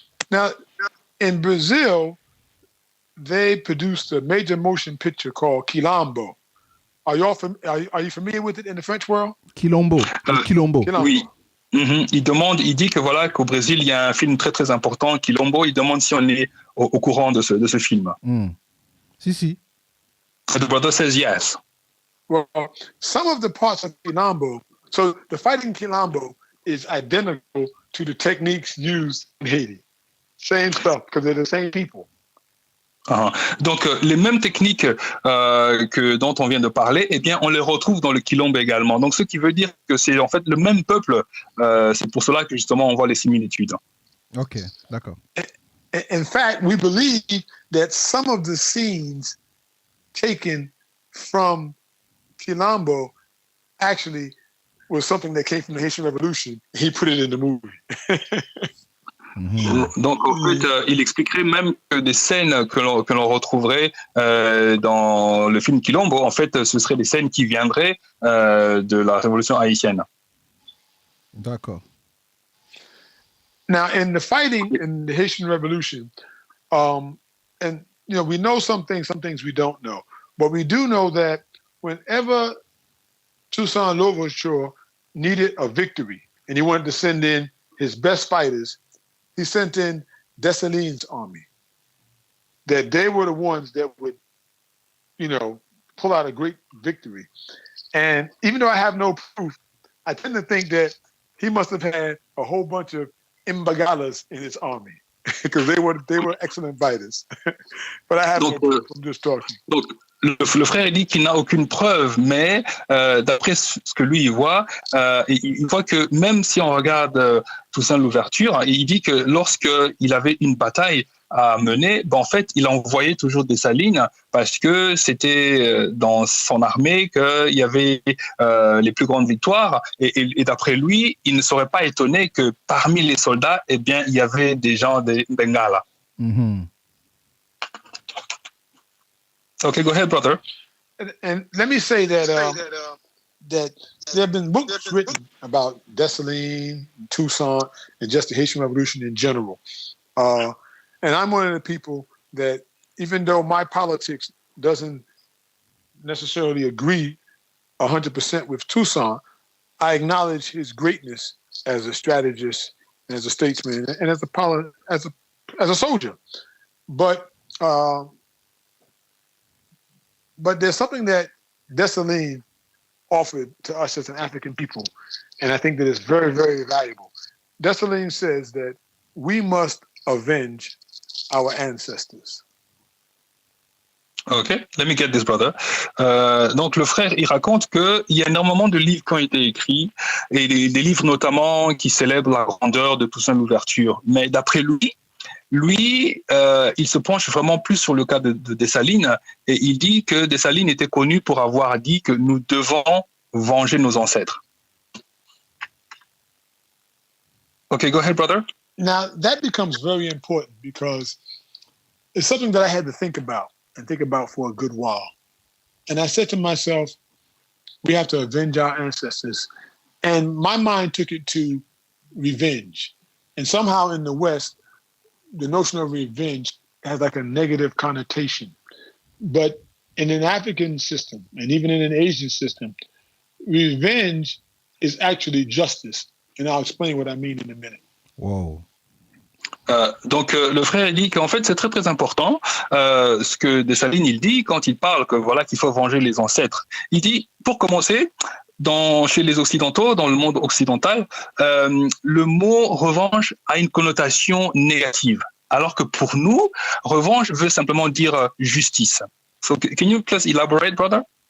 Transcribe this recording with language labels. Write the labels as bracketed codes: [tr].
[en] Now, in Brazil, they produced a major motion picture called Quilombo. Are you familiar with it in the French world? Quilombo. [fr] Oui. Mm-hmm. Il dit que voilà qu'au Brésil, il y a un film très très important, Quilombo. Il demande si on est au courant de ce film. Si. [en] The brother says yes. Well, some of the parts of Quilombo, so the fighting Quilombo is identical to the techniques used in Haiti. Same stuff, because they're the same people. [fr] Donc, les mêmes techniques dont on vient de parler, eh bien, on les retrouve dans le Quilombo également. Donc, ce qui veut dire que c'est en fait le même peuple. C'est pour cela que justement on voit les similitudes. Ok, d'accord. [en] In fact, we believe that some of the scenes taken from Quilombo actually was something that came from the Haitian Revolution. He put it in the movie. [fr] Donc, en fait, il expliquerait même que des scènes que l'on retrouverait dans le film Quilombo, en fait, ce seraient des scènes qui viendraient de la révolution haïtienne. D'accord. [en] Now, in the fighting in the Haitian Revolution, and we know some things we don't know, but we do know that whenever Toussaint Louverture needed a victory and he wanted to send in his best fighters, he sent in Dessalines' army. That they were the ones that would, pull out a great victory. And even though I have no proof, I tend to think that he must have had a whole bunch of Imbagalas in his army because they were excellent fighters. But I have no proof. I'm just talking. [fr] Donc, le frère dit qu'il n'a aucune preuve, mais d'après ce que lui il voit que même si on regarde Toussaint Louverture, il dit que lorsqu'il avait une bataille à mener, en fait, il envoyait toujours des Dessalines parce que c'était dans son armée qu'il y avait les plus grandes victoires. Et d'après lui, il ne serait pas étonné que parmi les soldats, il y avait des gens des Bengala. Mm-hmm. [en] Okay, go ahead, brother. And let me say that that there have been books written about Dessalines, Toussaint, and just the Haitian Revolution in general. And I'm one of the people that, even though my politics doesn't necessarily agree 100% with Toussaint, I acknowledge his greatness as a strategist, as a statesman, and as a soldier. But there's something that Dessalines offered to us as an African people, and I think that is very, very valuable. Dessalines says that we must avenge our ancestors. Ok, let me get this, brother. [fr] Donc le frère, il raconte qu'il y a énormément de livres qui ont été écrits, et des livres notamment qui célèbrent la grandeur de Toussaint Louverture. Mais d'après lui, il se penche vraiment plus sur le cas de Dessalines, et il dit que Dessalines était connu pour avoir dit que nous devons venger nos ancêtres. [en] Okay, go ahead, brother. Now, that becomes very important because it's something that I had to think about for a good while. And I said to myself, we have to avenge our ancestors. And my mind took it to revenge. And somehow in the West, the notion of revenge has like a negative connotation. But in an African system, and even in an Asian system, revenge is actually justice. And I'll explain what I mean in a minute. Wow. [fr] Donc le frère dit qu'en fait c'est très très important ce que Dessalines il dit quand il parle que voilà qu'il faut venger les ancêtres. Il dit pour commencer chez les occidentaux, dans le monde occidental, le mot revanche a une connotation négative, alors que pour nous revanche veut simplement dire justice. [en] So can you please elaborate, brother?